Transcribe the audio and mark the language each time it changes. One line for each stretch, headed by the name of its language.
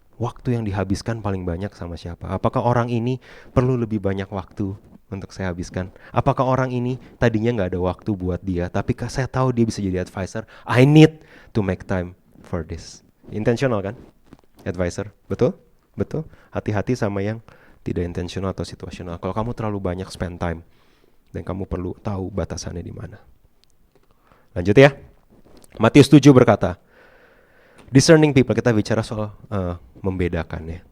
Indonesian: Waktu yang dihabiskan paling banyak sama siapa? Apakah orang ini perlu lebih banyak waktu untuk saya habiskan? Apakah orang ini tadinya nggak ada waktu buat dia, tapi saya tahu dia bisa jadi advisor.
English: I need to make time for this.
Indonesian: Intentional kan? Advisor, betul? Betul. Hati-hati sama yang tidak intentional atau situasional. Kalau kamu terlalu banyak spend time, dan kamu perlu tahu batasannya di mana. Lanjut ya. Matius 7 berkata, discerning people, kita bicara soal membedakan ya.